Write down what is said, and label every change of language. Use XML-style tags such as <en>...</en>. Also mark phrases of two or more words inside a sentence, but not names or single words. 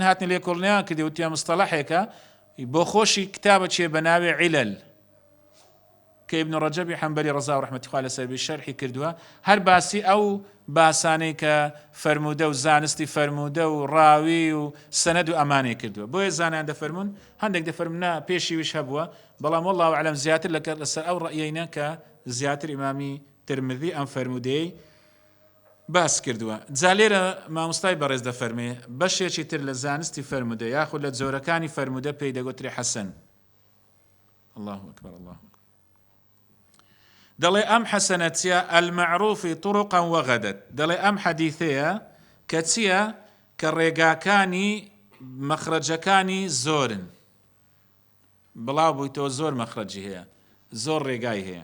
<ckb>هاتنی لێ کۆڵنیان کردی وتیان مستەڵەحێکە بۆ خۆشی کتابەکێ بە ناوێ عیلەل کە ئیبن ڕەجەبی حەنبەلی ڕەزا و ڕەحمەتی خوا لەسەر بێ شەرحی کردووە هەر باسی ئەو باسانەی کە فەرمودە و زانستی فەرمودە و ڕاوی و سەنەد و ئەمانەی کردووە بۆیە زانایان دەفەرمون هەندێک دەفەرمون نا پێشیویش هەبووە بەڵام</ckb> <ar>وەڵڵاهو ئەعلەم</ar> <ckb>زیاتر لەسەر ئەو ڕەئیەینە کە زیاتر ئیمامی ترمذی ئەم فەرمودەی باس کردووە. جا لێرە مامۆستای بەڕێز دەفەرمێ بەشێکی تر لە زانستی فەرمودە یاخود لە جۆرەکانی فەرمودە پێی دەگوترێ حەسەن.</ckb> <ar>الله أكبر الله أكبر.</ar> <ckb>دەڵێ ئەم حەسەنە چیە؟</ckb> <ar>ئەلمەعروفی طرقا وغەدەت.</ar> <ckb>دەڵێ ئەم حەدیثەیە کە چییە؟ کە ڕێگاکانی مەخرەجەکانی زۆرن. بڵاو بوویتەوە زۆر مەخرەجی هەیە، زۆر ڕێگای هەیە.</ckb>